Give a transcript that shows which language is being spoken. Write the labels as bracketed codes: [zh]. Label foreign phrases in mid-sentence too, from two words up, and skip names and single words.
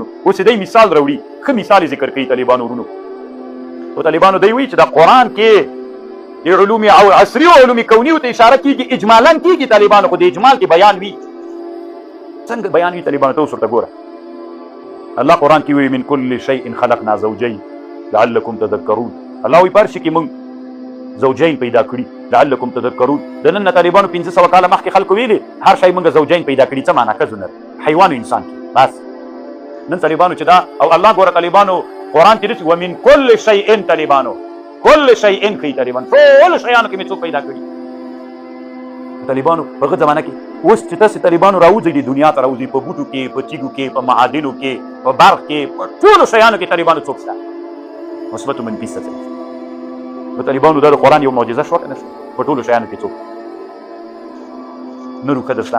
[ps] اوس دی مثال راوړي ښه مثال یې ذکر کوي طالبانو ورونو. او طالبانو دی وایي چې د قرآن کې د علوم او عصري او علوم کونیو ته اشاره کېږي اجمالا کېږي طالبانو خو د اجمال کې بیان وي. څنګه بیان وي طالبانو ته اوس ورته ګوره. الله قرآن کې وایي [ar] من كل شيء خلقنا زوجين لعلكم تذكرون. [ps] الله وایي په هر شي کې موږ زوجین پیدا کړي [ar] لعلکم تذکرون. [ps] د نن نه طالبانو 500 کاله مخکې خلکو ویلي هر شی موږ زوجین پیدا کړي. څه معنا ښځو نر حیوان او انسان کې بس. نن طالبانو چې دا او الله ګوره طالبانو قرآن کې داسې [ar] ومن كل شیء [ps] طالبانو [ar] كل شیء [ps] ښیي طالبان ټولو شیانو کې مې څوک پیدا کړي. طالبانو په هغه زمانه کې اوس چې تاسې طالبانو راوځئ د دنیا ته راوځئ په بوټو کې په تیږو کې په معادنو کې په برق کې په ټولو شیانو کې طالبانو څوک شته مثبت و منفي څه نو طالبانو دا د قرآن یو معجزه شوه که نه شوه په ټولو شیانو کې څوک نه روښه شته.